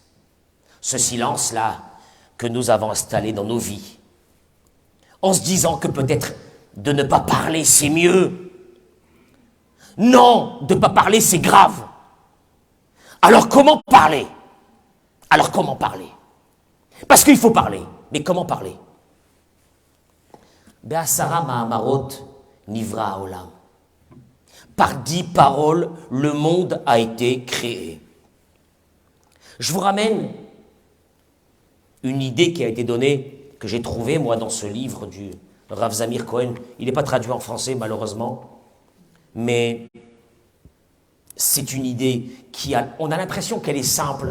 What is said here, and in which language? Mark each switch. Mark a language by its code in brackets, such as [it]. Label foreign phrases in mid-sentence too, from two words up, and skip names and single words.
[fr] Ce silence-là que nous avons installé dans nos vies, en se disant que peut-être de ne pas parler, c'est mieux. Non, de ne pas parler, c'est grave. Alors comment parler? Alors comment parler? Parce qu'il faut parler. Mais comment parler? [he] בעשרה מאמרות נברא העולם. [fr] Par 10 paroles, le monde a été créé. Je vous ramène une idée qui a été donnée, que j'ai trouvée, moi, dans ce livre du Rav Zamir Cohen. Il n'est pas traduit en français, malheureusement. Mais c'est une idée on a l'impression qu'elle est simple.